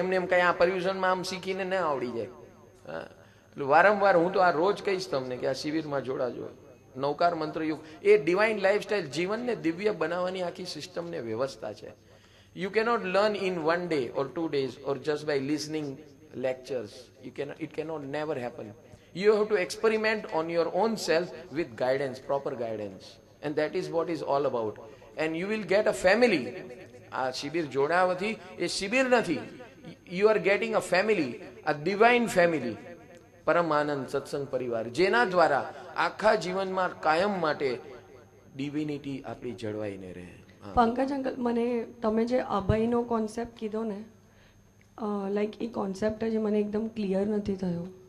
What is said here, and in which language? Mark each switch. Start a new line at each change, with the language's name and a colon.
Gujarati: એમને એમ કઈ આ પર્યુષણમાં આમ શીખીને ના આવડી જાય. વારંવાર હું તો આ રોજ કહીશ તમને કે આ શિબિરમાં જોડાજો. નૌકાર મંત્ર યુગ એ ડિવાઇન લાઈફસ્ટાઈલ, જીવનને દિવ્ય બનાવવાની આખી સિસ્ટમને વ્યવસ્થા છે.
English: You cannot learn in 1 day or 2 days or just by listening lectures. It cannot never happen. You have to experiment on your own self with guidance, proper guidance. And that is what is all about. And you will get a family.
Gujarati: આ શિબિર જોડાવાથી એ શિબિર નથી.
English: You are getting a family.
Gujarati: આ divine family, પરમ આનંદ સત્સંગ પરિવાર, જેના દ્વારા આખા જીવનમાં કાયમ માટે ડિવિનિટી આપણી જળવાઈને રહે. પંકજ અંકલ, મને તમે જે અભયનો કોન્સેપ્ટ કીધો ને, લાઈક એ કોન્સેપ્ટ જ મને એકદમ ક્લિયર નથી થયો.